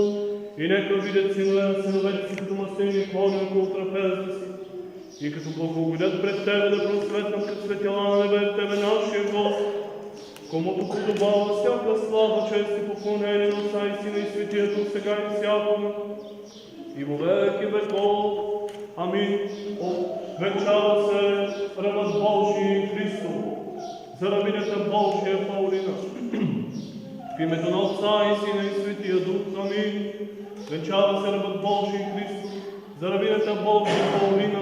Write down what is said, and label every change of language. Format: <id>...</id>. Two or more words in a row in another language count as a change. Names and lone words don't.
<bg>И нека видят синове на синовете си като маслини клони около трапезата си, и като благоугодят пред Тебе да просветнат като светила на небе Тебе, нашия Господ, комуто подобава всяка слава, чест и поклонение на Отца и Сина и Светия Дух, сега и всякога,</bg> <cu>и во веки веков.</cu> <bg>Амин. Венчава се рабът Божий Христов, за рабинята Божия Паулина. В името на Отца и Сина и Светия Дух. Амин. Венчава се рабът Божий Христов, за рабинята Божия Паулина.</bg>